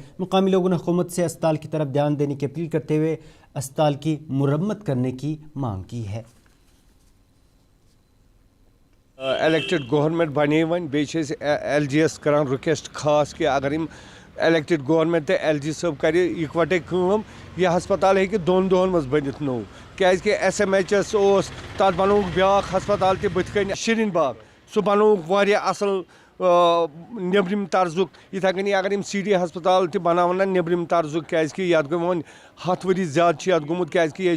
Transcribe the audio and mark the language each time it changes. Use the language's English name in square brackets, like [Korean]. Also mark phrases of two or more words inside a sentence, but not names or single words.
[Urdu] مقامی لوگوں نے حکومت سے اسپتال کی طرف دھیان دینے کی اپیل کرتے ہوئے اسپتال کی مرمت کرنے کی مانگ کی ہے. [English] elected government [Kashmiri] بنے ون بیس LGS کران ریکویسٹ خاص کہ اگر [English] elected government [Kashmiri] تہٕ ایل جی صٲب کَرِ اِکوَٹَے کٲم یہِ ہسپتال ہیٚکہِ 2 دۄہَن منٛز بٔنِتھ نوٚو کیٛازِکہِ ایس ایم ایچ ایس اوس تَتھ بَنووُکھ بیٛاکھ ہسپتال تہِ بٕتھِ کَنۍ شیٖریٖن باغ سُہ بَنووُکھ واریاہ اَصٕل نیٚبرِم طرزُک یِتھَے کٔنی اگر یِم سی ڈی ہسپتال تہِ بَناوَن نا نیٚبرِم طرزُک کیٛازِکہِ یَتھ گوٚو وۄنۍ 100 ؤری زیادٕ چھِ یَتھ گوٚمُت کیٛازِکہِ ییٚتہِ